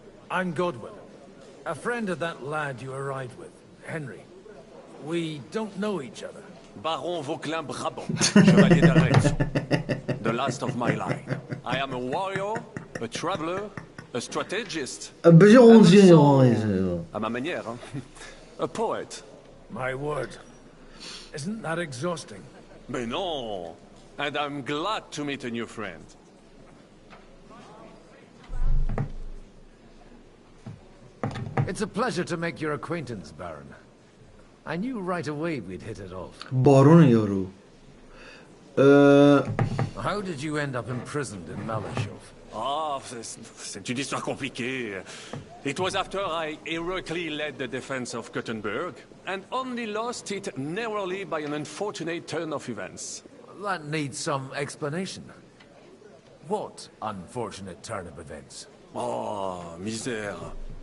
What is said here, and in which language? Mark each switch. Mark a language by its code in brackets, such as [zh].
[en] I'm Godwin, a friend of that lad you arrived with, Henry. We don't know each other. Baron Vauquelin Brabant, Chevalier d'Arrête. The last of my line. I am a warrior, a traveler, a strategist. And also, [fr] à ma manière, [en] a poet. My word. Isn't that exhausting? [fr] Mais non. [en] And I'm glad to meet a new friend. It's a pleasure to make your acquaintance, Baron. I knew right away we'd hit it off. Baron یارو. How did you end up imprisoned in Malachov? [fr] Ah, c'est une histoire compliquée. [en] It was after I heroically led the defense of Gothenburg, and only lost it narrowly by an unfortunate turn of events. That needs some explanation. What unfortunate turn of events? [fr] Oh, misère.